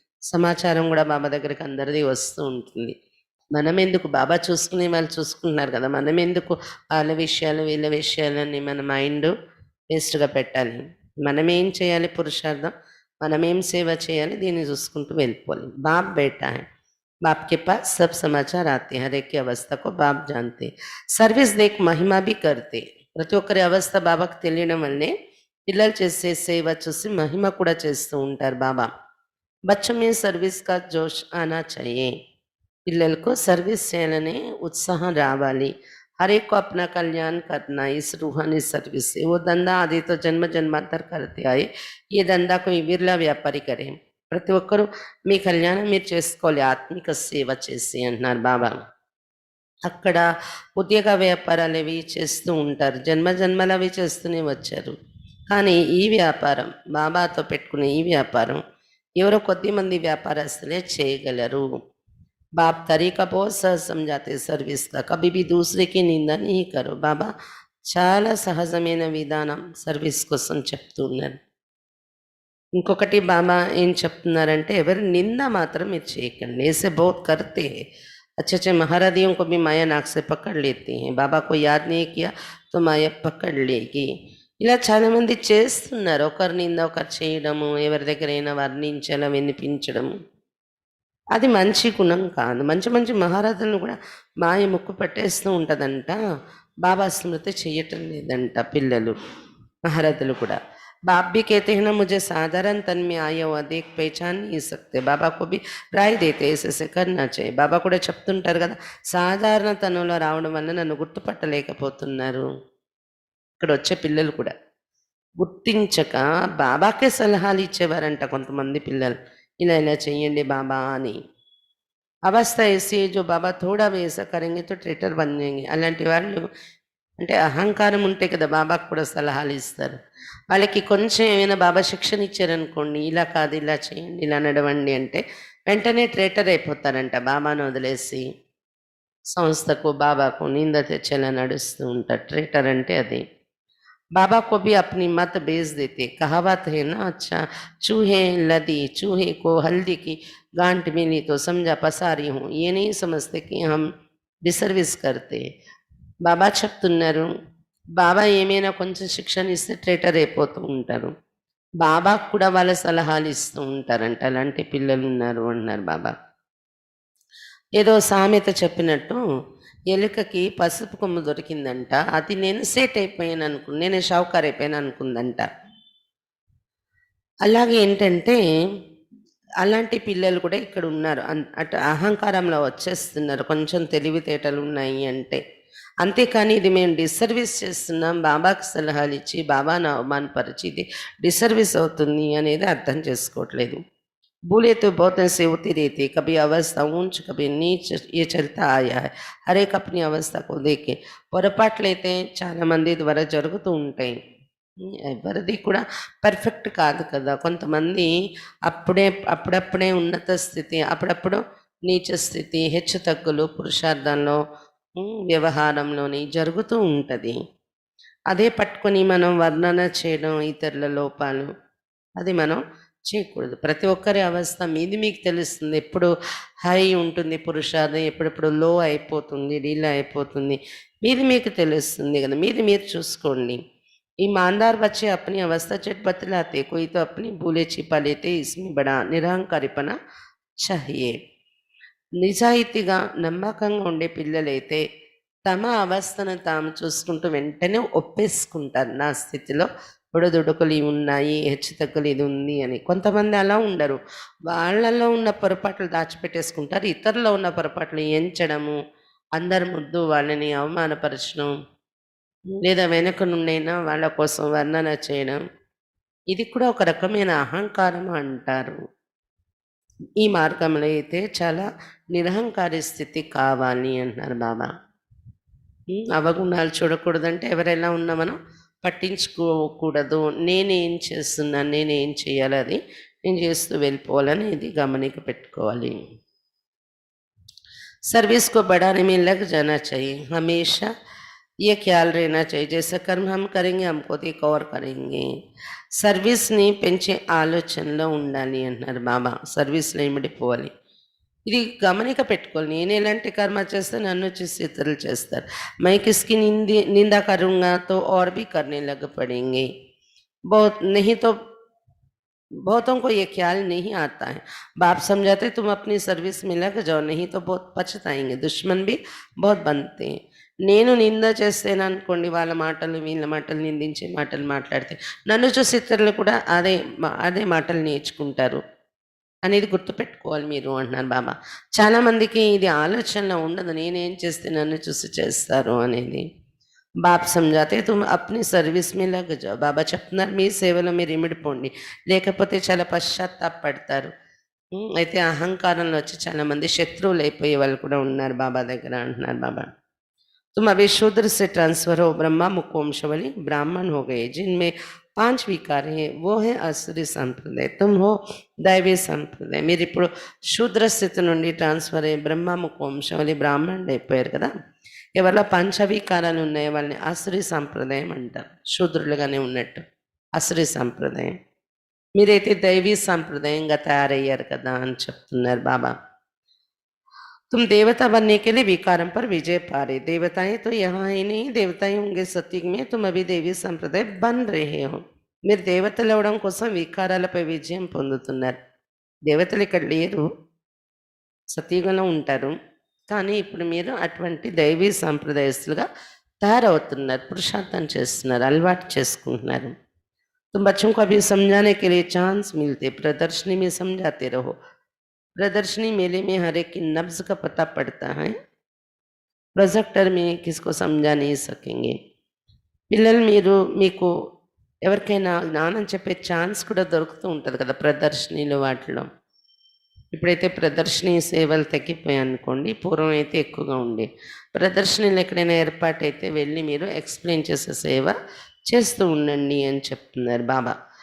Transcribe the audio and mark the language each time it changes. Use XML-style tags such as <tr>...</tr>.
<te>సమాచారం కూడా బాబా దగ్గరికి అందరిది వస్తూ ఉంటుంది. మనం ఎందుకు, బాబా చూసుకునే వాళ్ళు చూసుకుంటున్నారు కదా, మనం ఎందుకు వాళ్ళ విషయాలు వీళ్ళ విషయాలని మన మైండ్ వేస్ట్గా పెట్టాలి. మనమేం చేయాలి పురుషార్థం, మనమేం సేవ చేయాలి, దీన్ని చూసుకుంటూ వెళ్ళిపోవాలి.</te> <hi>బాప్ బేటా హై, बाप के पास सब समाचार आते हैं, हर एक की अवस्था को बाप जानते. सर्विस देख महिमा भी करते.</hi> <te>ప్రతి ఒక్కరి అవస్థ బాబాకు తెలియడం వల్లనే పిల్లలు చేసే సేవ చూసి మహిమ కూడా చేస్తూ ఉంటారు బాబా.</te> <hi>బచ్చం మే సర్వీస్ కా జోష్ ఆనా चाहिए.</hi> <te>పిల్లలకు సర్వీస్ చేయాలనే ఉత్సాహం రావాలి.</te> <hi>हर एक को अपना कल्याण करना इस रूहानी सर्विस से. वो धंधा आदि तो जन्म जन्मांतर करते आए, ये धंधा कोई बिरला व्यापारी करे.</hi> <te>ప్రతి ఒక్కరూ మీ కళ్యాణం మీరు చేసుకోవాలి ఆత్మిక సేవ చేసి అంటున్నారు బాబా. అక్కడ ఉద్యోగ వ్యాపారాలు అవి చేస్తూ ఉంటారు, జన్మ జన్మలు అవి చేస్తూనే వచ్చారు. కానీ ఈ వ్యాపారం, బాబాతో పెట్టుకునే ఈ వ్యాపారం ఎవరో కొద్దిమంది వ్యాపారస్తులే చేయగలరు.</te> <hi>బాప్ తరీకా बहुत सहज समझाते सर्विस का, कभी भी दूसरे की निंदा नहीं करो.</hi> <te>బాబా చాలా సహజమైన విధానం సర్వీస్ కోసం చెప్తూ ఉన్నారు. ఇంకొకటి బాబా ఏం చెప్తున్నారంటే ఎవరి నింద మాత్రం మీరు చేయకండి.</te> <hi>ऐसे बहुत करते हैं, अच्छे अच्छे महाराधियों को भी माया नाक से पकड़ लेती हैं. बाबा को याद नहीं किया तो माया पकड़ लेगी.</hi> <te>ఇలా చాలామంది చేస్తున్నారు. ఒకరి నింద ఒకరు చేయడము, ఎవరి దగ్గరైనా వర్ణించడం వినిపించడము, అది మంచి గుణం కాదు. మంచి మంచి మహారాజులను కూడా మాయ ముక్కు పట్టేస్తూ ఉంటుందంట. బాబా స్మృతి చేయటం లేదంట పిల్లలు, మహారాజులు కూడా.</te> <hi>बाप भी कहते हैं ना मुझे साधारण तन में आया हुआ देख पहचान नहीं सकते. बाबा को भी राय देते ऐसे करना चाहिए.</hi> <te>బాబా కూడా చెప్తుంటారు కదా, సాధారణ తనంలో రావడం వల్ల నన్ను గుర్తుపట్టలేకపోతున్నారు. ఇక్కడ వచ్చే పిల్లలు కూడా గుర్తించక బాబాకే సలహాలు ఇచ్చేవారంట కొంతమంది పిల్లలు, ఇలా ఇలా చెయ్యండి బాబా అని.</te> <hi>అవస్థ ऐसी जो बाबा थोड़ा भी ऐसा करेंगे तो ट्रेटर बन जाएंगे.</hi> <te>అలాంటి వాళ్ళు అంటే అహంకారం ఉంటే కదా బాబాకు కూడా సలహాలు ఇస్తారు. వాళ్ళకి కొంచెం ఏమైనా బాబా శిక్షణ ఇచ్చారనుకోండి, ఇలా కాదు ఇలా చేయండి, ఇలా నడవండి అంటే వెంటనే ట్రేటర్ అయిపోతారంట. బాబాను వదిలేసి సంస్థకు, బాబాకు నింద తెచ్చేలా నడుస్తూ ఉంటారు. ట్రేటర్ అంటే అది.</te> <hi>बाबा को भी अपनी मत बेच देते। कहावत है ना, अच्छा चूहे लदी, चूहे को हल्दी की गांठ मिली तो समझा पसारी हूँ। ये नहीं समझते कि हम डिसर्विस करते।</hi> <te>బాబా చెప్తున్నారు, బాబా ఏమైనా కొంచెం శిక్షణ ఇస్తే ట్రేటర్ అయిపోతూ ఉంటారు. బాబాకు కూడా వాళ్ళ సలహాలు ఇస్తూ ఉంటారంట. అలాంటి పిల్లలు ఉన్నారు అన్నారు బాబా. ఏదో సామెత చెప్పినట్టు ఎలుకకి పసుపు కొమ్ము దొరికిందంట. అది నేను సేట్ అయిపోయాను నేనే షావుకారు అయిపోయాను అనుకుందంట. అలాగే ఏంటంటే అలాంటి పిల్లలు కూడా ఇక్కడ ఉన్నారు. అటు అహంకారంలో వచ్చేస్తున్నారు. కొంచెం తెలివితేటలు ఉన్నాయి అంటే. అంతేకాని ఇది మేము డిసర్వీస్ చేస్తున్నాం, బాబాకి సలహాలు ఇచ్చి బాబాను అవమానపరిచి ఇది డిసర్వీస్ అవుతుంది అనేది అర్థం చేసుకోవట్లేదు.</te> <hi>बोले तो बहुत ऐसे होती रहती है, कभी अवस्था ऊंच कभी नीच, ये चलता आया है. हर एक अपनी अवस्था को देखे</hi> <te>పొరపాట్లయితే చాలా మంది ద్వారా జరుగుతూ ఉంటాయి. ఎవరిది కూడా పర్ఫెక్ట్ కాదు కదా. కొంతమంది అప్పుడప్పుడే ఉన్నత స్థితి, అప్పుడప్పుడు నీచ స్థితి, హెచ్చు తగ్గులు పురుషార్థంలో వ్యవహారంలోని జరుగుతూ ఉంటుంది. అదే పట్టుకొని మనం వర్ణన చేయడం ఇతరుల లోపాలు అది మనం చేయకూడదు. ప్రతి ఒక్కరి అవస్థ మీది మీకు తెలుస్తుంది. ఎప్పుడు హై ఉంటుంది పురుషార్థం, ఎప్పుడెప్పుడు లో అయిపోతుంది, డీలా అయిపోతుంది, మీది మీకు తెలుస్తుంది కదా. మీది మీరు చూసుకోండి.</te> <hi>ईमानदार बच्चे अपनी अवस्था चट बतलाते, कोई तो अपनी भूले छिपा लेते, इसमें बड़ा నిరహంకారిపన चाहिए.</hi> <te>నిజాయితీగా నమ్మకంగా ఉండే పిల్లలైతే తమ అవస్థను తాము చూసుకుంటూ వెంటనే ఒప్పేసుకుంటారు. నా స్థితిలో ఒడిదుడుకులు ఇవి ఉన్నాయి, హెచ్చుతగ్గులు ఇది ఉంది అని. కొంతమంది అలా ఉండరు. వాళ్ళలో ఉన్న పొరపాట్లు దాచిపెట్టేసుకుంటారు. ఇతరులో ఉన్న పొరపాట్లు ఎంచడము, అందరి ముందు వాళ్ళని అవమానపరచడం, లేదా వెనక నుండైనా వాళ్ళ కోసం వర్ణన చేయడం, ఇది కూడా ఒక రకమైన అహంకారం అంటారు. ఈ మార్గంలో అయితే చాలా నిరహంకారి స్థితి కావాలి అంటున్నారు బాబా. అవగుణాలు చూడకూడదంటే ఎవరెలా ఉన్నా మనం పట్టించుకోకూడదు. నేనేం చేస్తున్నాను, నేనేం చేయాలి, అది నేను చేస్తూ వెళ్ళిపోవాలని ఇది గమనిక పెట్టుకోవాలి.</te> <hi>सर्विस को बढ़ाने में लग जाना चाहिए। हमेशा ये ख्याल रहना चाहिए, जैसा कर्म हम करेंगे हमको एक और करेंगे.</hi> <te>సర్వీస్ని పెంచే ఆలోచనలో ఉండాలి అంటున్నారు బాబా. సర్వీస్లో ఇమిడిపోవాలి. ఇది గమనిక పెట్టుకోవాలి. నేను ఎలాంటి కర్మ చేస్తే నన్ను చూసి ఇతరులు చేస్తారు.</te> <hi>मैं किसकी निंदा करूँगा तो और भी करने लग पड़ेंगे. बहुत नहीं तो बहुतों को ये ख्याल नहीं आता है. बाप समझाते तुम अपनी सर्विस में लग जाओ, नहीं तो बहुत पछताएंगे. दुश्मन भी बहुत बनते हैं.</hi> <te>నేను నింద చేస్తేను అనుకోండి, వాళ్ళ మాటలు వీళ్ళ మాటలు నిందించే మాటలు మాట్లాడితే నన్ను చూసి ఇతరులు కూడా అదే మాటలు నేర్చుకుంటారు అనేది గుర్తుపెట్టుకోవాలి మీరు అంటున్నారు బాబా. చాలామందికి ఇది ఆలోచనలో ఉండదు, నేనేం చేస్తే నన్ను చూసి చేస్తారు అనేది.</te> <hi>బాప్ సమझाते तुम अपनी सर्विस में लग जाओ.</hi> <te>బాబా చెప్తున్నారు మీ సేవలో మీరు ఇమిడిపోండి, లేకపోతే చాలా పశ్చాత్తాపడతారు. అయితే అహంకారంలో వచ్చి చాలామంది శత్రువులు అయిపోయే వాళ్ళు కూడా ఉన్నారు బాబా దగ్గర అంటున్నారు బాబా.</te> <hi>तुम अभी शूद्र से ट्रांसफर हो, ब्रह्मा मुकोमशवली ब्राह्मण हो गए. जिनमें 5 विकार हैं वो है असुरी संप्रदाय, तुम हो दैवी संप्रदाय.</hi> <te>మీరు ఇప్పుడు శూద్ర స్థితి నుండి ట్రాన్స్ఫర్ అయ్యి బ్రహ్మ ముకోంశవలి బ్రాహ్మణుడు అయిపోయారు కదా. ఎవరిలో పంచవికారాలు ఉన్నాయో వాళ్ళని అసురి సంప్రదాయం అంటారు. శూద్రులుగానే ఉన్నట్టు అసురి సంప్రదాయం. మీరైతే దైవీ సంప్రదాయంగా తయారయ్యారు కదా అని చెప్తున్నారు బాబా.</te> <hi>तुम देवता बनने के लिए विकारम पर विजय पा रहे. देवताएं तो यहाँ ही नहीं, देवताएं होंगे सत्युग में. तुम अभी देवी संप्रदाय बन रहे हो.</hi> <te>మీరు దేవతలు అవడం కోసం వికారాలపై విజయం పొందుతున్నారు. దేవతలు ఇక్కడ లేరు, సత్యుగంలో ఉంటారు. కానీ ఇప్పుడు మీరు అటువంటి దైవీ సంప్రదాయస్తులుగా తయారవుతున్నారు, పురుషార్థం చేస్తున్నారు, అలవాటు చేసుకుంటున్నారు.</te> <hi>तुम बच्चों को अभी समझाने के लिए चांस मिलते, प्रदर्शनी में समझाते रहो. प्रदर्शनी मेले में हर एक की नब्ज का पता पड़ता है, प्रोजेक्टर में किसको समझा नहीं सकेंगे.</hi> <te>పిల్లలు మీకు ఎవరికైనా జ్ఞానం చెప్పే ఛాన్స్ కూడా దొరుకుతూ ఉంటుంది కదా ప్రదర్శనలు వాటిలో. ఇప్పుడైతే ప్రదర్శనీ సేవలు తగ్గిపోయాయి అనుకోండి. పూర్వం అయితే ఎక్కువగా ఉండేవి. ప్రదర్శనలు ఎక్కడైనా ఏర్పాటైతే వెళ్ళి మీరు ఎక్స్‌ప్లెయిన్ చేసే సేవ చేస్తూ ఉండండి అని చెప్తున్నారు బాబా.</te>